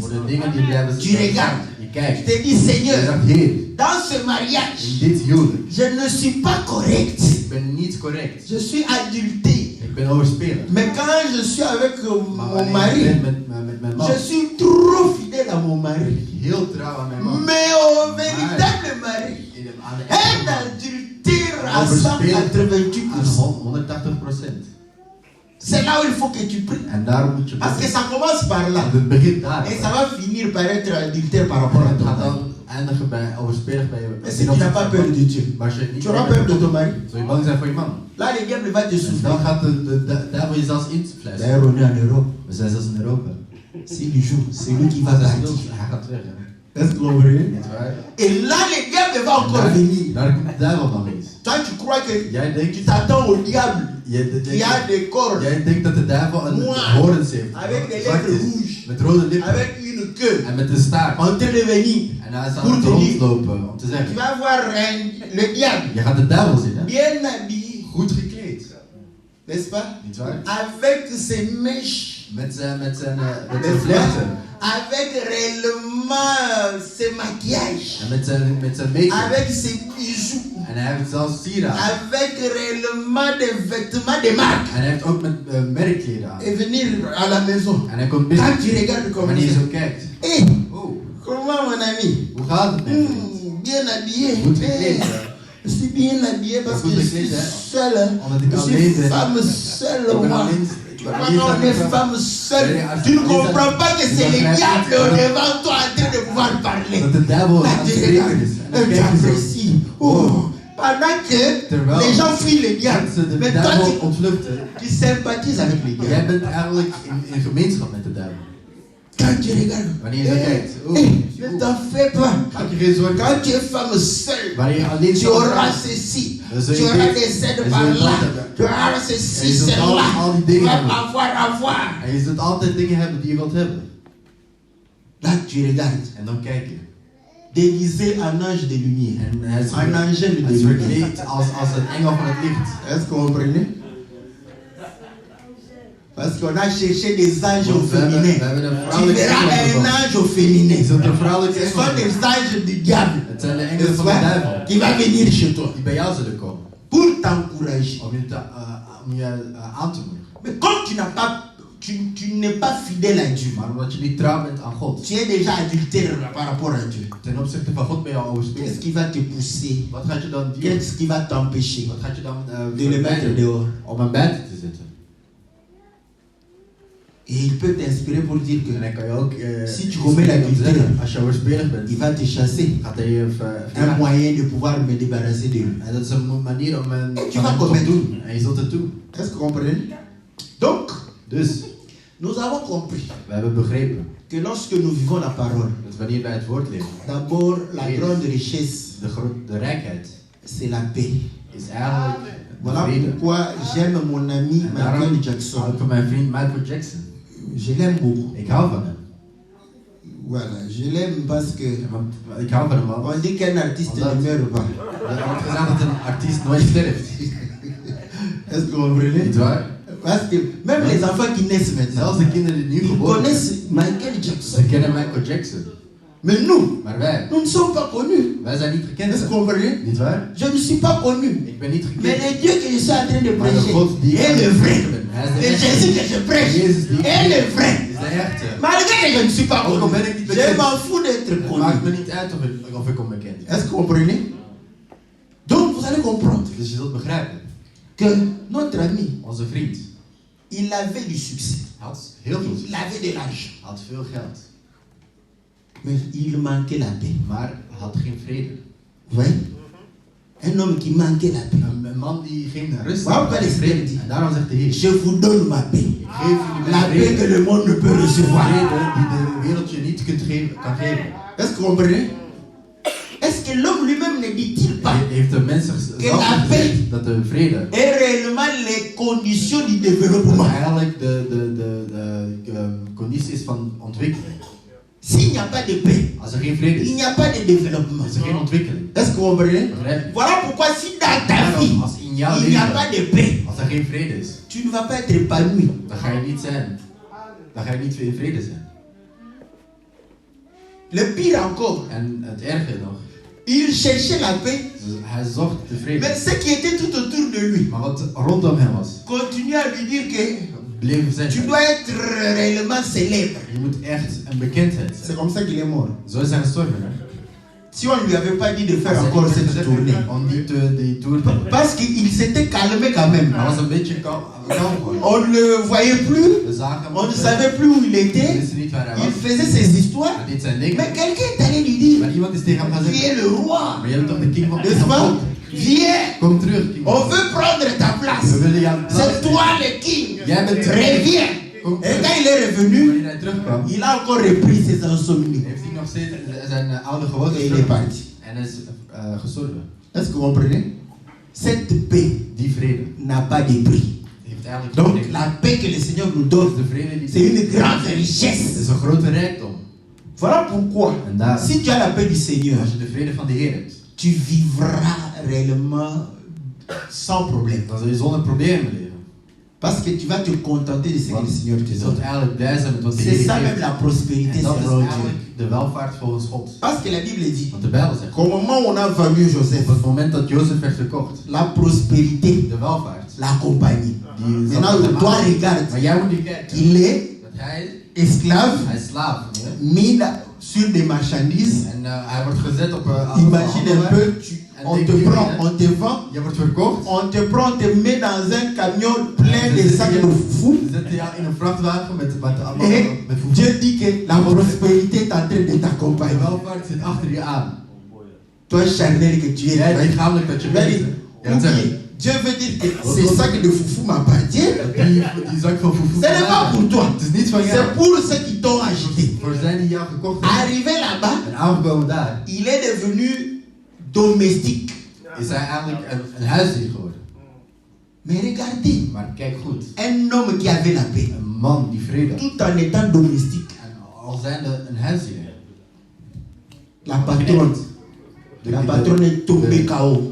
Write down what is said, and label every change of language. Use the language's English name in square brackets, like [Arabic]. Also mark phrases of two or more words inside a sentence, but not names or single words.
[Dutch] voor de dingen die blijven [French] Tu regardes. [Dutch] Je Je kijkt. [French] te dis, Je Seigneur, [Dutch] zegt, Heer, [French] dans ce mariage, [Dutch] in dit huwelijk, [French] je ne suis pas correct. [Dutch] ik ben niet correct. [French] Je suis adulté. [Dutch] Ik ben overspelig. [French] Mais quand je suis avec [Dutch] Maar [French] mon [Dutch] wanneer ik [French] mari, [Dutch] ben met mijn man, [French] je suis trop fidèle à mon [Dutch] ben [French] mari. [Dutch] ik heel trouw aan mijn man. [French] Mais au véritable mari, [Dutch] Aan de [French] un [Dutch] echte man, [French] adultère à [Dutch] overspelig [French] 188%. [Dutch] aan 180%. [French] C'est là où il faut que tu pries. [Dutch] En daarom moet je [French] Parce que [Dutch] bidden. [French] ça commence par là. [Dutch] Want het begint daar. [French] Et ça va finir par être adultère par rapport à [Dutch] Het [French] ton [Dutch] gaat [French] mari. [Dutch] dan eindigen bij overspelig bij je. [French] Mais si tu n'as pas peur de Dieu, [Dutch] Maar als je niet [French] tu auras peur de ton mari. [Dutch] zul je bang zijn voor je man. [French] Là, le diable va te [Dutch] En [French] souffler. [Dutch] dan gaat de duivel je zelfs influisteren. [French] D'ailleurs, on est en Europe. [Dutch] We zijn zelfs in Europa. [French] C'est le jour, c'est lui qui va [Dutch] Hij [French] partir. [Dutch] gaat weg. Hè. [French] Est-ce que vous comprenez? [Dutch] Niet waar? [French] Et là, le diable va encore [Dutch] Daar- [French] venir. [Dutch] Daar komt de duivel nog eens. [French] Toi, tu crois que [Dutch] Jij denkt, [French] tu t'attends au diable qui a des cordes [Dutch] jij denkt dat de duivel een [French] Noir. [Dutch] horens heeft. [French] avec des [Dutch] Zwart [French] lèvres [Dutch] is, [French] rouges, [Dutch] met rode lippen. [French] avec une queue, [Dutch] En met een staart. [French] en train de venir. [Dutch] En hij is [French] Pour [Dutch] aan het [French] te dire. [Dutch] rondlopen om te [French] Tu [Dutch] zeggen. [French] vas voir le diable [Dutch] Je gaat de duivel zien, hè? [French] bien habillé, [Dutch] Goed gekleed. [French] n'est-ce pas? [Dutch] Niet waar? [French] Avec ses mèches, [Dutch] Met zijn [French] n'est-ce [Dutch] vlechten. [French] pas? Avec réellement ses maquillages, [Dutch] En met zijn make-up. [French] avec ses bijoux, [Dutch] En hij heeft zelfs sieraden. [French] avec réellement des vêtements de marque. [Dutch] En hij heeft ook met merkkleren aan. [French] Et venir à la maison. [Dutch] En hij komt [French] Quand [Dutch] binnen. [French] tu regardes comme [Dutch] Wanneer je [French] ça, [Dutch] zo kijkt. [French] hey, [Dutch] Oh, [French] comment mon ami? [Dutch] hoe gaat het met je? [French] Bien habillé. [Dutch] Goed gekleed, hè? [French] Je suis bien habillé parce que je suis seule. [Dutch] Omdat ik [French] Je [Dutch] alleen [French] suis [Dutch] ben. [French] femme [Dutch] Ik [French] seule, [Dutch] ben [French] moi. [Dutch] alleen. [French] Tu vois, quand on est femme seule, tu ne comprends pas que c'est le diable devant toi en train de pouvoir parler. [Dutch] Dat de duivel [French] Là, [Dutch] aan het [French] tu [Dutch] spreken [French] regardes, [Dutch] is. En dan [French] tu [Dutch] kijk je zo. [French] apprécies. Oh, pendant que [Dutch] Terwijl [French] les gens fuient le diable, [Dutch] mensen de [French] mais toi [Dutch] duivel ontvluchten. [French] tu sympathises avec le [Dutch] Jij [French] diable. [Dutch] bent eigenlijk in gemeenschap met de duivel. [French] Quand tu regardes, [Dutch] Wanneer je zo kijkt. [French] ne t'en fais pas. [Dutch] Maak je geen zorgen. [French] Quand tu es femme seule, [Dutch] Wanneer je alleen [French] tu [Dutch] zo [French] auras [Dutch] gaat, [French] ceci, Tu auras des aides par là. Tu auras ceci, cela. Tu vas avoir. [Dutch] En je zult altijd dingen hebben die je wilt hebben. [French] Là, tu regardes. [Dutch] En dan kijk je. [French] Déguisé en ange de lumière. [Dutch] En hij is, [French] Un angel de [Dutch] hij is [French] lumière. [Dutch] verkleed als een engel van het licht. [French] Est-ce que vous comprenez? Parce qu'on a cherché des anges au féminin. Tu verras un ange au féminin. [Dutch] Je zult een vrouwelijke [French] Ce sont [Dutch] engel [French] des anges du diable. [Dutch] Het zijn de engelen van de duivel. [French] Qui va venir chez toi. [Dutch] Die bij jou zullen komen. [French] Pour t'encourager. [Dutch] Om je aan te moedigen. [French] Mais comme tu n'as pas, tu n'es pas fidèle à Dieu. [Dutch] Maar omdat je niet trouw bent aan God. [French] Tu es déjà adultère par rapport à Dieu. [Dutch] Ten opzichte van God ben je al [French] Qu'est-ce [Dutch] overspelen. [French] qui va te pousser? [Dutch] Wat gaat je dan doen? [French] Qu'est-ce qui va t'empêcher [Dutch] Wat gaat je dan [French] de le mettre dehors? [Dutch] om hem buiten te zetten? [French] Et il peut t'inspirer pour dire [Dutch] En dan [French] que [Dutch] kan je ook [French] si tu commets l'adultère, [Dutch] als je overspelig bent, [French] il va te chasser. [Dutch] gaat hij je [French] Un [Dutch] verjagen. [French] moyen de pouvoir me débarrasser de lui. [Dutch] En dat is een manier om een [French] Tu vas commettre. [Dutch] doen. En je zult het doen. [French] Est-ce que vous comprenez? Donc, [Dutch] Dus, [French] nous avons compris [Dutch] we hebben begrepen [French] que lorsque nous vivons la parole, [Dutch] dat wanneer wij het woord leven, [French] d'abord la grande richesse, [Dutch] de rijkheid [French] c'est la paix. [Dutch] is eigenlijk de [French] Voilà [Dutch] vrede. [French] pourquoi j'aime mon ami [Dutch] En daarom Michael hou Jackson. ik van mijn vriend Michael Jackson. [French] Je l'aime beaucoup. [Dutch] Ik hou van hem. [French] Voilà, je l'aime parce que [Dutch] Want ik hou van hem wel. [French] on dit qu'un artiste ne meurt pas. [Dutch] Er wordt gezegd dat een artiest nooit sterft. [French] Est-ce que vous comprenez? [Dutch] Niet waar? [French] Parce que même les enfants qui naissent maintenant, [Dutch] Zelfs de kinderen die nu [French] ils [Dutch] geboren [French] connaissent [Dutch] zijn, [French] Michael [Dutch] ze Jackson. kennen Michael Jackson. [French] Mais nous, [Dutch] Maar wij, [French] nous ne sommes pas connus. [Dutch] wij zijn niet gekend. [French] Est-ce que vous comprenez? [Dutch] Niet waar? [French] Je ne suis pas connu. [Dutch] Ik ben niet [French] Mais [Dutch] gekend. [French] le Dieu que je suis en train de [Dutch] Maar de [French] prêcher [Dutch] God die [French] est le vrai. [Dutch] Hij is de [French] Le [Dutch] echte. [French] Jésus que je prêche [Dutch] Jezus die [French] est le vrai. [Dutch] is de echte. [French] Malgré que je ne suis pas [Dutch] Ook al [French] connu, [Dutch] ben ik niet [French] je [Dutch] bekend. [French] m'en fous d'être [Dutch] Het maakt me [French] connu. [Dutch] niet uit of ik hem bekend. [French] Est-ce que vous comprenez? Donc vous allez comprendre [Dutch] Dus je zult begrijpen. [French] que notre ami, [Dutch] Onze vriend [French] il avait du succès. [Dutch] had heel veel [French] Il [Dutch] succes. [French] avait de l'argent. [Dutch] Had veel geld. [French] Mais il manquait la paix. [Dutch] Maar had geen vrede. [French] Vous voyez? Un homme qui manquait la paix. [Dutch] Een man die geen rust Waarom had. kan Geen ik vrede. dit? En daarom zegt de Heer. [French] Je vous donne ma paix. [Dutch] Ik geef jullie [French] La [Dutch] mijn [French] paix [Dutch] vrede. [French] que le monde ne peut [Dutch] De [French] recevoir. [Dutch] vrede die de wereld je niet kan geven. [French] Est-ce que vous comprenez? Est-ce que l'homme lui-même ne dit-il pas [Dutch] Heeft de mensen zelf [French] la [Dutch] gezegd dat de vrede [French] est réellement les conditions du développement? [Dutch] eigenlijk de conditie is van ontwikkeling. [French] S'il n'y a pas de paix, [Dutch] Als er geen vrede [French] il [Dutch] is, [French] n'y a pas de développement. [Dutch] is er geen ontwikkeling. [French] Est-ce que vous comprenez? [Dutch] Begrijp je? [French] Voilà pourquoi si dans ta [Dutch] Daarom, [French] vie, [Dutch] als in jouw [French] il n'y a [Dutch] leven, [French] pas de paix, [Dutch] als er geen vrede is, [French] tu ne vas pas être épanoui. [Dutch] dan ga je niet zijn. Dan ga je niet in vrede zijn. [French] Le pire encore, [Dutch] En het erge nog, [French] il cherchait la paix, [Dutch] hij zocht de vrede. [French] mais ce qui était tout autour de lui [Dutch] Maar wat rondom hem was, [French] continuait à lui dire que [Dutch] bleef [French] tu [Dutch] zeggen. [French] dois être réellement célèbre. [Dutch] Je moet echt een bekendheid [French] C'est [Dutch] zijn. [French] comme ça qu'il est mort. [Dutch] Zo is hij gestorven. Hè? [French] Si on ne lui avait pas dit de faire [Dutch] Als hij [French] encore [Dutch] niet [French] cette [Dutch] gezegd [French] tournée. [Dutch] heeft om niet die tour te doen. [French] Parce qu'il s'était calmé quand même. [Dutch] Hij was een beetje kalm geworden. [French] On ne le voyait plus, [Dutch] We zagen hem. [French] on ne [Dutch] niet. [French] savait plus où il [Dutch] We [French] était. [Dutch] wisten niet waar hij [French] Il [Dutch] was. [French] faisait ses histoires. [Dutch] Hij deed zijn ding. [French] Mais quelqu'un est allé lui dire, [Dutch] Maar iemand is tegen hem gaan [French] tu [Dutch] zeggen, [French] es le roi. [Dutch] maar je bent toch de king van [French] N'est-ce pas? Viens, [Dutch] Kom terug, [French] king. on veut prendre ta [Dutch] We [French] place. [Dutch] willen jou [French] C'est toi le king. [Dutch] Jij bent [French] Reviens. [Dutch] Kom [French] Et [Dutch] terug. [French] quand il est revenu, [Dutch] Wanneer hij terugkwam, [French] il a encore repris ses insomnies. [Dutch] heeft hij nog steeds zijn oude [French] Et [Dutch] gewoontes [French] il est [Dutch] terug. [French] parti. [Dutch] En is gestorven. [French] Est-ce que vous comprenez? Cette paix [Dutch] Die vrede [French] n'a pas de prix. [Dutch] heeft eigenlijk [French] Donc [Dutch] geen [French] la paix que le Seigneur nous [Dutch] Dus [French] donne, [Dutch] de vrede die [French] c'est une grande [Dutch] het [French] richesse. [Dutch] is een grote rijkdom. [French] Voilà pourquoi, [Dutch] En daar, [French] si tu as la paix du Seigneur, [Dutch] als je de vrede van de Heer hebt, [French] tu vivras réellement sans problème. [Dutch] dan zul je zonder problemen leven. [French] Parce que tu vas te contenter de ce que [Dutch] Want [French] le Seigneur [Dutch] je [French] te [Dutch] zult [French] donne. [Dutch] eigenlijk blij zijn met wat de [French] C'est [Dutch] Heer [French] ça même [Dutch] geeft. [French] la prospérité [Dutch] En dat is [French] selon Dieu. [Dutch] eigenlijk de welvaart volgens God. [French] Parce que la Bible dit [Dutch] Want de Bijbel zegt, [French] qu'au moment où on a vendu Joseph, [Dutch] op het moment dat Jozef werd verkocht, [French] la prospérité [Dutch] de welvaart, [French] l'accompagne. [Dutch] die zat [French] Maintenant, [Dutch] met hem [French] toi, [Dutch] aan. [French] regarde [Dutch] Maar jij moet niet kijken [French] qu'il est [Dutch] dat hij [French] esclave, [Dutch] is slaaf. Ja? [French] mis sur des marchandises. [Dutch] En hij wordt gezet op [French] Imagine un peu, on te prend, on te vend, [Dutch] Je wordt verkocht. [French] on te prend, on te met dans un camion plein de sacs de foufou. [Dutch] Ze zetten jou in een vrachtwagen met allemaal [French] Et [Dutch] met voedsel. [French] Dieu dit que la prospérité est en train de [Dutch] De [French] t'accompagner. [Dutch] welvaart zit achter je aan. [French] Toi, charnel que tu es. [Dutch] Jij lichamelijk dat je [French] Vas-y. [Dutch] bent. Ja, dat zeggen. [French] Dieu veut dire que ces sacs de foufou m'appartiennent. [Dutch] Die zak van foefoe. [French] Ce n'est pas pour toi. [Dutch] Het is niet van jou. [French] C'est pour ceux qui t'ont acheté. [Dutch] Voor zijn die jou gekocht hebben. [French] Arrivé là-bas, [Dutch] En aangekomen daar. [French] il est devenu domestique. [Dutch] is hij eigenlijk een huisdier geworden. [French] Mais regardez, [Dutch] Maar kijk goed, [French] un homme qui avait la paix, [Dutch] een man die vrede had. [French] tout en étant domestique. [Dutch] En al zijnde een huisdier. [French] La patronne, la patronne est tombée KO.